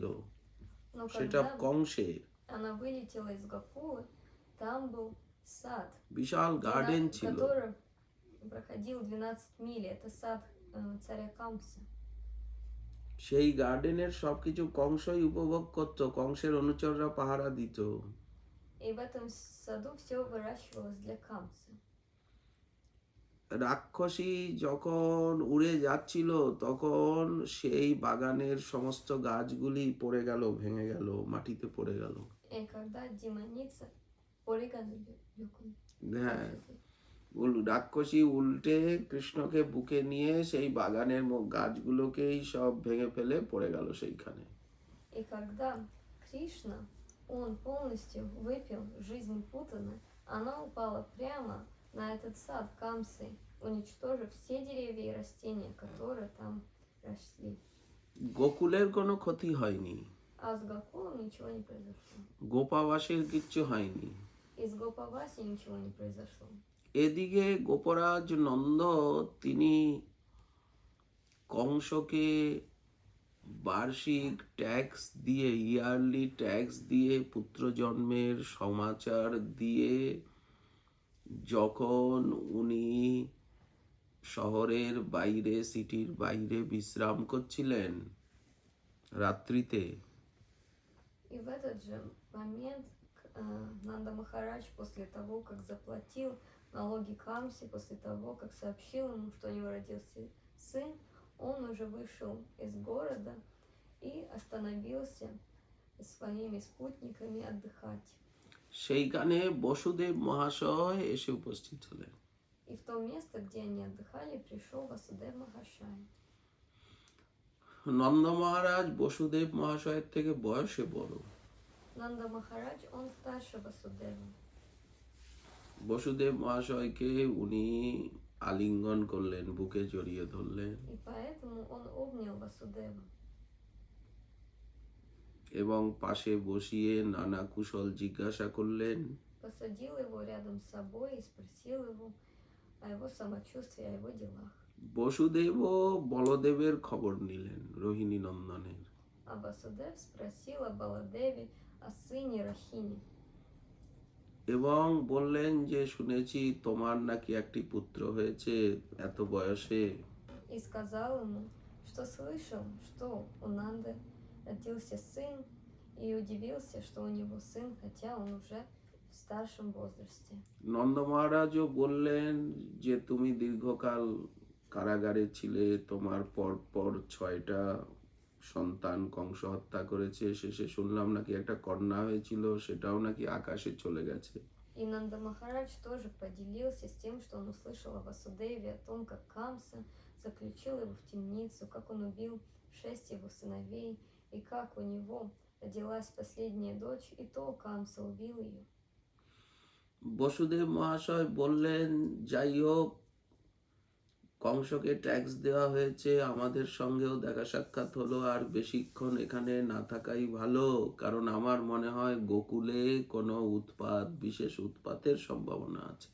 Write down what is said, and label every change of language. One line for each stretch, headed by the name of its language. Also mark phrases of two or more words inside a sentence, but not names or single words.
Russian: Но
Bangla: সেটা
Russian: когда
Bangla: কংসের।
Russian: она вылетела из Гокулы, там был сад,
Bangla: বিশাল গার্ডেন
Russian: в
Bangla: ছিল।
Russian: котором проходил 12 миль. Это сад царя Камса.
Bangla: সেই গার্ডেনের সবকিছু কংসই উপভোগ করতো, কংসের অনুচররা পাহারা দিত।
Russian: И в этом саду все выращивалось для Камса.
Bangla: রাক্ষসী যখন উড়ে যাচ্ছিল তখন সেই বাগানের সমস্ত গাছগুলি পড়ে গেল, ভেঙে গেল, মাটিতে পড়ে গেল।
Russian: И когда демоница Полигон
Bangla: হ্যাঁ, রাক্ষসী উল্টে কৃষ্ণকে বুকে নিয়ে সেই বাগানের গাছগুলোকেই সব ভেঙে ফেলে পড়ে গেল সেইখানে।
Russian: И когда Кришна, он полностью выпил жизнь Путаны, она упала прямо на этот сад Камсы, уничтожив все деревья и растения, которые там росли.
Bangla: গোকুলের কোনো ক্ষতি হয়নি,
Russian: А с Гокулом ничего не произошло.
Bangla: গোপাবাসের কিচ্ছু হয়নি।
Russian: И с Гопаваси ничего не произошло.
Bangla: এদিকে গোপরাজ নন্দ তিনি কংসকে বার্ষিক ট্যাক্স দিয়ে,
English: yearly tax
Bangla: দিয়ে, পুত্র জন্মের সমাচার দিয়ে, যখন উনি শহরের বাইরে, সিটির বাইরে বিশ্রাম করছিলেন রাত্রিতে,
Russian: И в этот же момент Нанда Махарадж, после того, как заплатил налоги Камсе, после того, как сообщил ему, что у него родился сын, он уже вышел из города и остановился своими спутниками отдыхать.
Bangla: সেইখানে বসুদেব মহাশয় এসে উপস্থিত হলেন।
Russian: И в то место, где они отдыхали, пришел Васудев Махашай.
Bangla: নন্দ মহারাজ বসুদেব মহাশয়ের থেকে বয়সে বড়।
Russian: Нанда Махарадж, он старше Васудева.
Bangla: বসুদেব মহাশয়কে উনি আলিঙ্গন করলেন, বুকে জড়িয়ে ধরলেন
Russian: И поэтому он обнял Васудева.
Bangla: এবং পাশে বসিয়ে নানা কুশল জিজ্ঞাসা করলেন।
Russian: Посадил его рядом с собой и спросил его о его самочувствии, о его делах.
Bangla: বসুদেবও বলদেবের খবর নিলেন, রোহিণী নন্দনের।
Russian: А Васудев спросил о Баладеве, о сыне Рахини.
Bangla: এবং বললেন যে শুনেছি তোমার নাকি একটি পুত্র হয়েছে এত বয়সে।
Russian: И сказал ему, что слышал, что у Нанды родился сын, и удивился, что у него сын, хотя он уже в старшем возрасте.
Bangla: নন্দ মহারাজও বললেন যে তুমি দীর্ঘকাল কারাগারে ছিলে, তোমার পর পর 6টা সন্তান কংস হত্যা করেছে, শেষে শুনলাম নাকি একটা কন্যা হয়েছিল, সেটাও নাকি আকাশে চলে গেছে।
Russian: И Нанда Махарадж тоже поделился с тем, что он услышал о Васудеве, о том, как Камса заключил его в темницу, как он убил 6 его сыновей, и как у него родилась последняя дочь, и то Камса убил ее.
Bangla: বসুদেব মহাশয় বললেন যাই হোক, কংসকে ট্যাক্স দেওয়া হয়েছে, আমাদের সঙ্গেও দেখা সাক্ষাৎ হলো, আর বেশিক্ষণ এখানে না থাকাই ভালো, কারণ আমার মনে হয় গোকুলে কোনো উৎপাত, বিশেষ উৎপাতের সম্ভাবনা আছে।